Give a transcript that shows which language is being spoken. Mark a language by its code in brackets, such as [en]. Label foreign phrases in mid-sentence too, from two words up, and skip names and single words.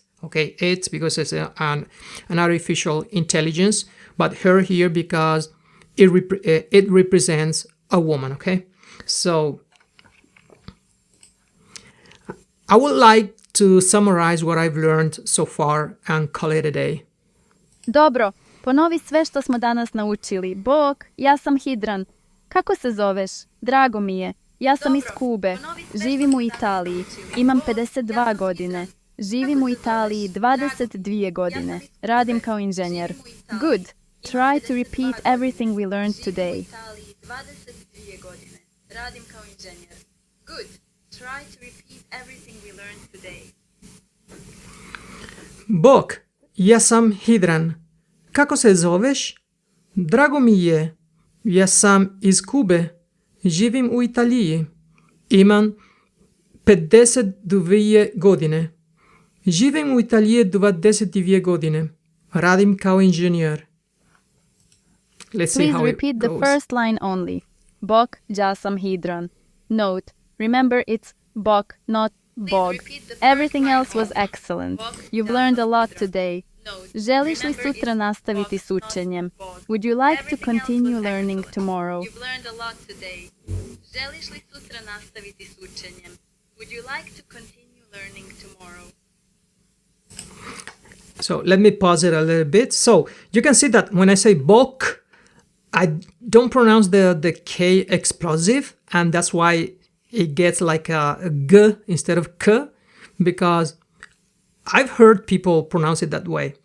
[en] Okay, it because it's an artificial intelligence, but her here because it represents a woman. Okay, so I would like to summarize what I've learned so far and call it a day. [hr] Dobro, ponovi sve što smo danas naučili. Bog, ja sam Hidran. Kako se zoveš? Drago mi je. Ja sam iz Kube. Živim u Italiji. Imam 52 godine. Živim u Italiji 22 godine. Radim kao inženjer. [en] Good. Try to repeat everything we learned today. [hr] U Italiji 22 godine. Radim kao inženjer. [en] Good. Try to repeat everything we learned today. [hr] Bog, ja sam Hidran. Kako se zoveš? Drago mi je. Ja sam iz Kube. Živim u Italiji. Imam 52 godine. Živim u Italiji 22 godine. Radim kao inženjer. [en] Let's see Please how it repeat the goes. first line only. [hr] Bog, ja sam Hidran. [en] Note, remember it's Bog, not Bog. repeat the first Everything line else was only. excellent. [hr] Bog, [en] You've [hr] ja [en] learned [hr] sam [en] a lot [hr] Hidran. [en] today. Note, [hr] Želiš li [en] remember [hr] sutra [en] it's [hr] nastaviti [en] Bog, [hr] s učenjem? [en] not Bog. Would you like to Everything else continue was learning excellent. tomorrow? You've learned a lot today. [hr] Želiš li sutra nastaviti s učenjem? [en] Would you like to continue learning tomorrow? So let me pause it a little bit. So you can see that when I say bok, I don't pronounce the K explosive, and that's why it gets like a G instead of K, because I've heard people pronounce it that way.